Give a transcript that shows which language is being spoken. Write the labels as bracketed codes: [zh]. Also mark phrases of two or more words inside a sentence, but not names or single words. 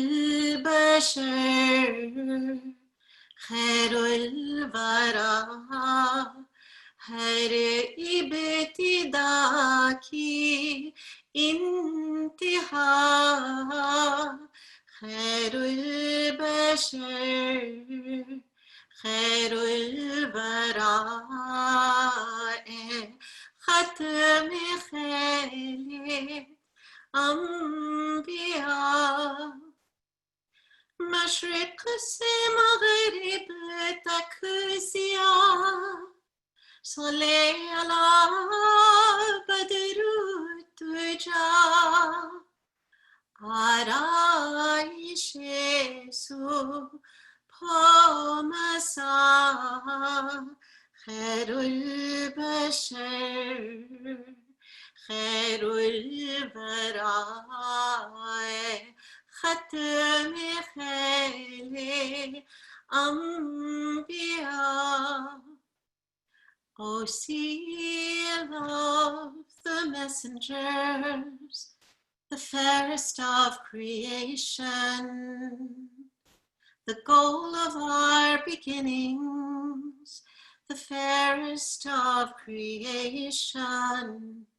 [ar] البشر خیر الورا [ur] هر ابتدا کی انتها [ar] خیر البشر خیر الوراء ختم خیل انبیا [ur] مشرق سے مغرب تک ضیا [ar] صلی علی بدر الدجا [ur] آرایش صبح مسا [ar] خیر البشر خیر الوراء ختم خیل [en] انبیا O seal of the messengers, the fairest of creation, the goal of our beginnings, the fairest of creation.